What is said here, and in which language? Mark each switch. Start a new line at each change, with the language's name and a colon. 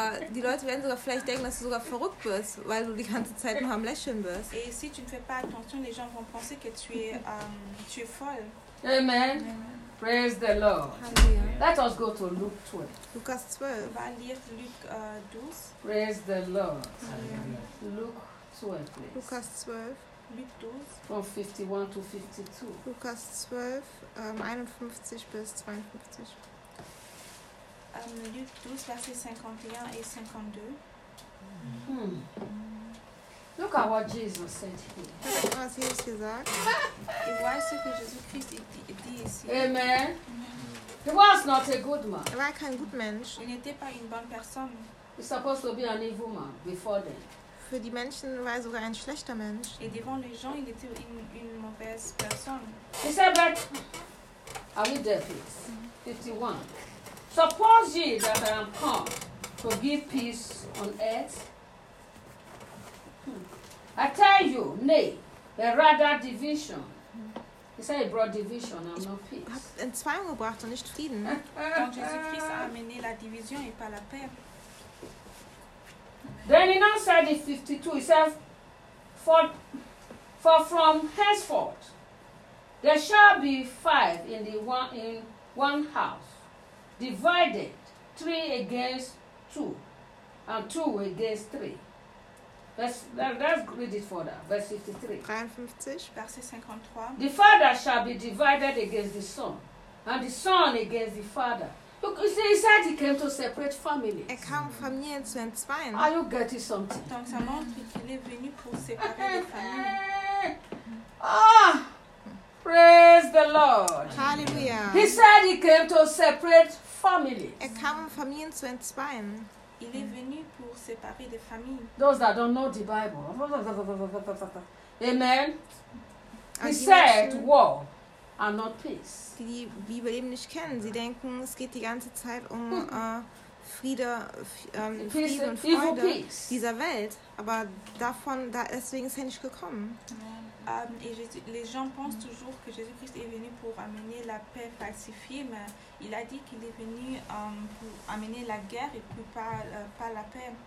German: die Leute werden sogar vielleicht denken, dass du sogar verrückt bist, weil du die ganze Zeit nur am Lächeln bist.
French: Et si tu ne fais pas attention, les gens vont penser que tu es folle.
English: Amen. Amen. Praise the Lord. Hallelujah. Let us go to Luke 12.
German: Lukas 12.
French: Va lire Luc 12.
English: Praise the Lord. Hallelujah. Luke 12, please.
German: Lukas 12.
French: Luc 12.
English: From 51 to 52.
German: Lukas 12, 51 bis 52.
French: Luc 12, verset 51 et 52.
English: Look at what Jesus said here.
French: Et voilà ce que Jésus-Christ dit ici.
English: Amen. He was not a good man. Like a good mensch.
French: Il n'était pas une bonne personne.
English: He's supposed to be an evil man before then.
German: Für die Menschen war er sogar ein schlechter Mensch.
French: Et devant les gens, il était une mauvaise personne.
English: He said, but are we there, please? 51. Suppose ye that I am come to give peace on earth. I tell you, nay, but rather division. He said he brought division and not peace.
German: Hat Entzweigung gebracht und nicht Frieden.
French: Donc Jésus-Christ a amené la division et pas la paix.
English: Then in answer to 52, he says, for from henceforth there shall be five in one house, divided three against two, and two against three. Let's read it further. Verse 53. 53,
French: verset 53.
English: The father shall be divided against the son, and the son against the father. Look, you see, he said he came to separate families.
German: Er kam, Familien zu entzweien.
English: Are you getting something?
French: Donc ça montre qu'il est venu pour séparer les familles.
English: Ah! Praise the Lord. Hallelujah. He said he came to separate families.
German: Er kam, Familien zu entzweien.
French: Il est venu pour séparer des familles.
English: Those that don't know the Bible. Amen. He said war and not peace.
German: Die die Bibel eben nicht kennen. Sie denken, es geht die ganze Zeit um Friede und Freude
English: peace.
German: Dieser Welt. Aber davon, da, deswegen ist er nicht gekommen.
French: Et Jésus, les gens pensent toujours que Jésus-Christ est venu pour amener la paix falsifiée, mais il a dit qu'il est venu pour amener la guerre et plus pas la paix.